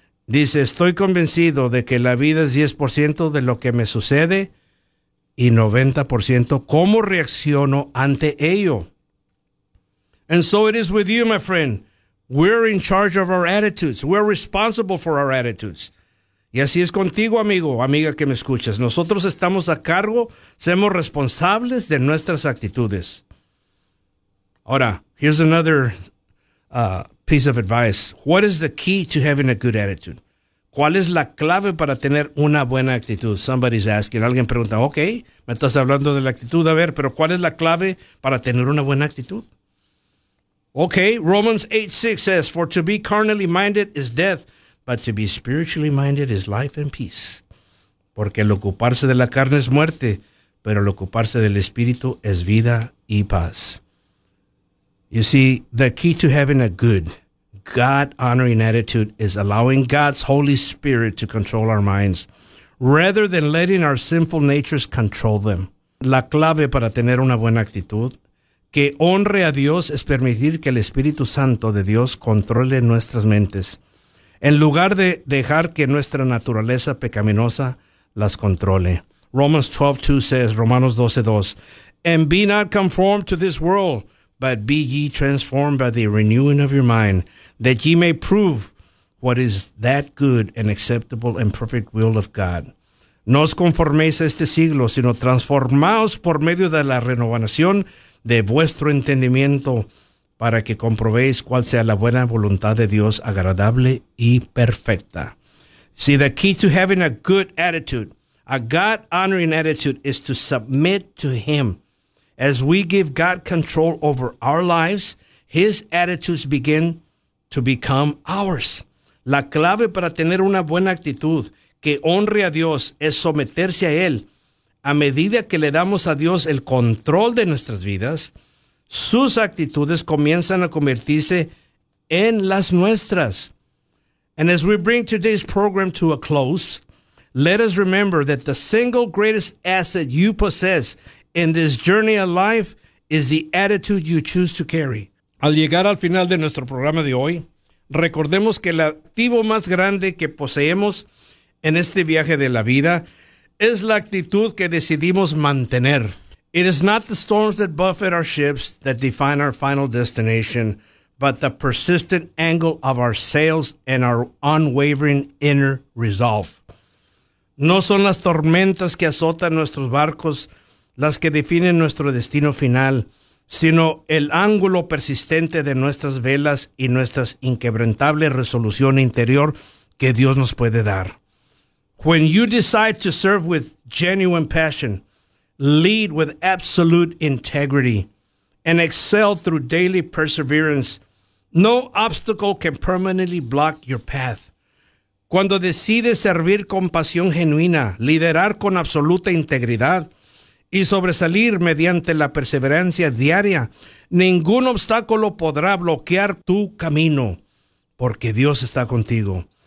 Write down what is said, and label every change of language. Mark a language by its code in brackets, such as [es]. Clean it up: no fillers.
[es] Dice, estoy convencido de que la vida es 10% de lo que me sucede y 90% cómo reacciono ante ello. [en] And so it is with you, my friend. We're in charge of our attitudes. We're responsible for our attitudes. [es] Y así es contigo, amigo, amiga que me escuchas. Nosotros estamos a cargo, somos responsables de nuestras actitudes. [en] Ahora, here's another piece of advice. What is the key to having a good attitude? [es] ¿Cuál es la clave para tener una buena actitud? [en] Somebody's asking. [es] Alguien pregunta, ok, me estás hablando de la actitud. A ver, pero ¿cuál es la clave para tener una buena actitud? [en] Ok, Romans 8:6 says, for to be carnally minded is death, but to be spiritually minded is life and peace. [es] Porque el ocuparse de la carne es muerte, pero el ocuparse del espíritu es vida y paz. [en] You see, the key to having a good, God-honoring attitude is allowing God's Holy Spirit to control our minds, rather than letting our sinful natures control them. [es] La clave para tener una buena actitud que honre a Dios es permitir que el Espíritu Santo de Dios controle nuestras mentes, en lugar de dejar que nuestra naturaleza pecaminosa las controle. [en] Romans 12:2 says, Romanos 12:2, and be not conformed to this world, but be ye transformed by the renewing of your mind, that ye may prove what is that good and acceptable and perfect will of God. [es] No os conforméis a este siglo, sino transformaos por medio de la renovación de vuestro entendimiento para que comprobéis cuál sea la buena voluntad de Dios, agradable y perfecta. [en] See, the key to having a good attitude, a God-honoring attitude, is to submit to Him. As we give God control over our lives, His attitudes begin to become ours. [es] La clave para tener una buena actitud que honre a Dios es someterse a Él. A medida que le damos a Dios el control de nuestras vidas, sus actitudes comienzan a convertirse en las nuestras. [en] And as we bring today's program to a close, let us remember that the single greatest asset you possess in this journey of life is the attitude you choose to carry. [es] Al llegar al final de nuestro programa de hoy, recordemos que el activo más grande que poseemos en este viaje de la vida es la actitud que decidimos mantener. [en] It is not the storms that buffet our ships that define our final destination, but the persistent angle of our sails and our unwavering inner resolve. [es] No son las tormentas que azotan nuestros barcos las que definen nuestro destino final, sino el ángulo persistente de nuestras velas y nuestra inquebrantable resolución interior que Dios nos puede dar. [en] When you decide to serve with genuine passion, lead with absolute integrity, and excel through daily perseverance, no obstacle can permanently block your path. [es] Cuando decides servir con pasión genuina, liderar con absoluta integridad, y sobresalir mediante la perseverancia diaria, ningún obstáculo podrá bloquear tu camino, porque Dios está contigo.